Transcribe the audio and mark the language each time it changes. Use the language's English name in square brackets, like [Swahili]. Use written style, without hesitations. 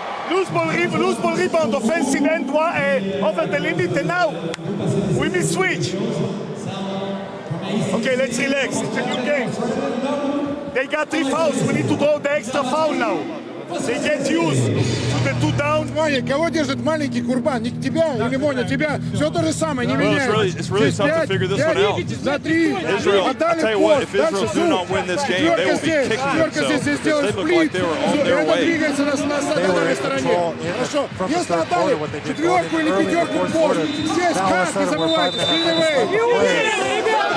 [English] Loose ball rebound, offensive end over the limit, and now we will switch. Okay, let's relax. It's a new game. They got 3 fouls. We need to draw the extra foul now. They get used to the 2 down. [Russian] Моня, кого держит маленький Курбан? Не тебя или Моня, тебя. Все то же самое, не меняется. [English] It's really tough to figure this one out. Israel, I'll tell you what, if Israel do not win this game, they will be kicking themselves. They look like they were on their way. They were in control from the third quarter, what they did early in the fourth quarter. Now all of a sudden we're 5 minutes.